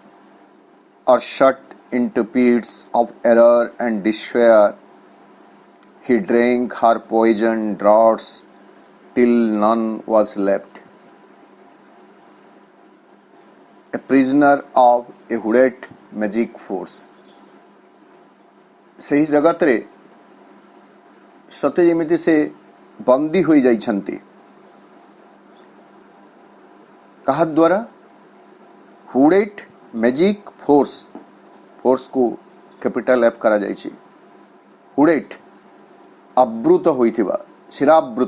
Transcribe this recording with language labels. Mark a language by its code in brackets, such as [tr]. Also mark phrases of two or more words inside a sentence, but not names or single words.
[en] or shut into pits of error and despair, He drank her poison draughts till none was left. A prisoner of a hooded magic force. [or] ସେହି ଜଗତରେ ସତେ ଯେମିତି ସେ ବନ୍ଦୀ ହୋଇଯାଇଛନ୍ତି। କାହା ଦ୍ୱାରା? [en] hooded magic force. [or] ଫୋର୍ସକୁ [en] capital F [or] କରାଯାଇଛି। ହୁଡେଡ୍ ଆବୃତ ହୋଇଥିବା, ଶିରାବୃତ।